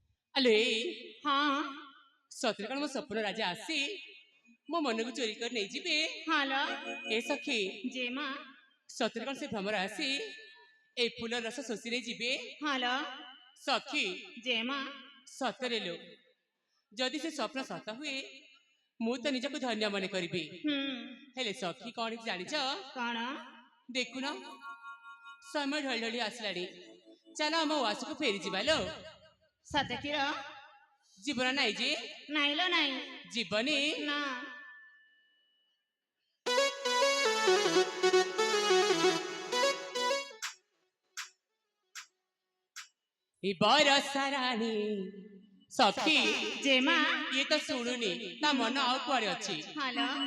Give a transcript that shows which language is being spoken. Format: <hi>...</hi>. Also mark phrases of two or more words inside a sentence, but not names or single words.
<or>ଆଲୋ ହଁ ସତରେ କଣ ମୋ ସ୍ୱପ୍ନ ରାଜା ଆସି ମୋ ମନକୁ ଚୋରି କରି ନେଇଯିବେ? ହାଲୋ ଏ ସଖୀ ଯେ ମା ସତରେ କଣ ସେ ଭ୍ରମର ଆସି ଏଇ ଫୁଲ ରସ ଶୋଷି ନେଇ ଯିବେ? ହାଲୋ ସଖୀ ଯେ ମା ସତରେ ଲୋ, ଯଦି ସେ ସ୍ୱପ୍ନ ସତ ହୁଏ ମୁଁ ତ ନିଜକୁ ଧନ୍ୟ ମନେ କରିବି। ହେଲେ ସଖୀ କଣ ହେଇଛି ଜାଣିଛ? କଣ? ଦେଖୁନ ସମୟ ଢଳି ଢଳି ଆସିଲାଣି, ଚାଲ ଆମ ଉଆସକୁ ଫେରି ଯିବା ଲୋ। ସତେକିର ଜୀବନ ନାଇଁ ଯେ ନାଇଲୋ ନାଇଁ ଜୀବନି ନା ଏ ବରଷା ରାଣୀ ସଖୀ ଯେ ମା ଇଏ ତ ଶୁଣୁନି, ତା ମନ ଆଉ କୁଆଡେ ଅଛି। ହାଲୋ</or>